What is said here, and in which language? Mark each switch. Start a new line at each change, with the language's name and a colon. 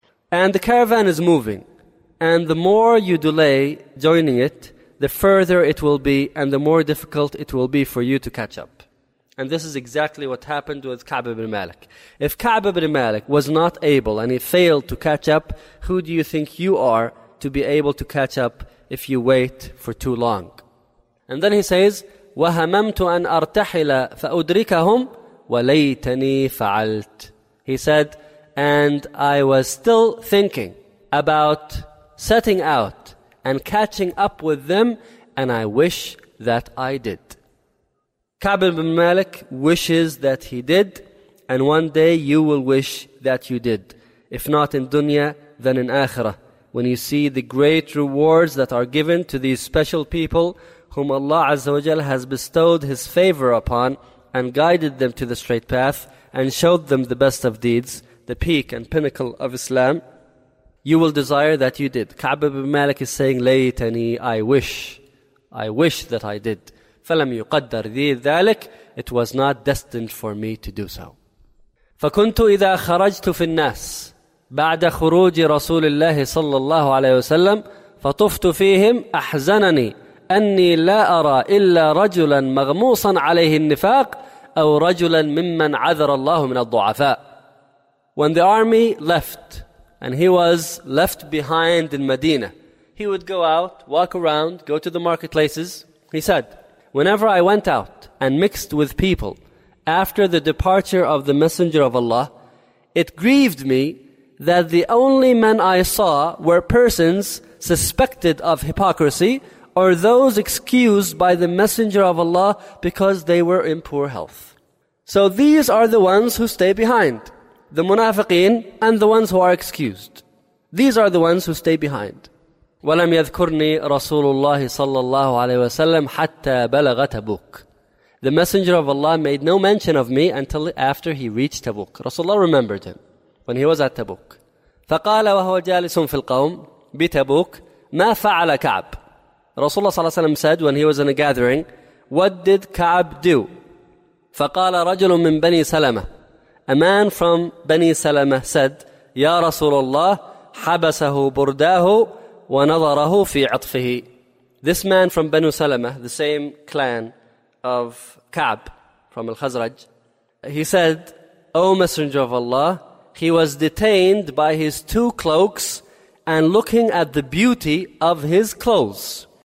English: And the caravan is moving. And the more you delay joining it, the further it will be, and the more difficult it will be for you to catch up. And this is exactly what happened with Ka'b ibn Malik. If Ka'b ibn Malik was not able and he failed to catch up, who do you think you are to be able to catch up if you wait for too long? And then he says,
Arabic: وَهَمَمْتُ أَنْ أَرْتَحِلَ فَأُدْرِكَهُمْ وَلَيْتَنِي فَعَلْتُ.
English: He said, and I was still thinking about setting out and catching up with them, and I wish that I did. Ka'b ibn Malik wishes that he did, and one day you will wish that you did. If not in dunya, then in akhirah. When you see the great rewards that are given to these special people, whom Allah Azza wa Jal has bestowed His favor upon and guided them to the straight path and showed them the best of deeds, the peak and pinnacle of Islam, you will desire that you did. Ka'b ibn Malik is saying, Laytani, I wish that I did.
Arabic: فَلَمْ يُقَدَّرْ ذِي ذَلِكَ.
English: It was not destined for me to do so.
Arabic: فَكُنْتُ إِذَا خَرَجْتُ فِي النَّاسِ. بعد خروج رسول الله صلى الله عليه وسلم فطفت فيهم أحزنني أني لا أرى إلا رجلا مغموصا عليه النفاق أو رجلا ممن عذر الله من الضعفاء.
English: When the army left and he was left behind in Medina, he would go out, walk around, go to the marketplaces. He said, whenever I went out and mixed with people after the departure of the Messenger of Allah, it grieved me that the only men I saw were persons suspected of hypocrisy or those excused by the Messenger of Allah because they were in poor health. So these are the ones who stay behind, the munafiqeen and the ones who are excused. These are the ones who stay behind.
Arabic: وَلَمْ يَذْكُرْنِي رَسُولُ اللَّهِ صَلَّى اللَّهُ عَلَيْهِ وَسَلَّمَ حَتَّى بَلَغَ تَبُوكَ.
English: The Messenger of Allah made no mention of me until after he reached Tabuk. Rasulullah remembered him when he was at Tabuk.
Arabic: فَقَالَ وَهُوَ جَالِسٌ فِي الْقَوْمِ بِتَبُوكَ مَا فَعَلَ كَعْبٌ.
English: Rasulullah sallallahu alayhi wa sallam said when he was in a gathering, what did Ka'ab do?
Arabic: فَقَالَ رَجُلٌ مِّن بَنِي سَلَمَةَ.
English: A man from Bani Salama said,
Arabic: يَا رَسُولُ اللَّهِ حَبَسَهُ بُرْدَاهُ وَنَظَرَهُ فِي عَطْفِهِ.
English: This man from Banu Salama, the same clan of Ka'ab from Al-Khazraj, he said, O Messenger of Allah, he was detained by his two cloaks and looking at the beauty of his clothes.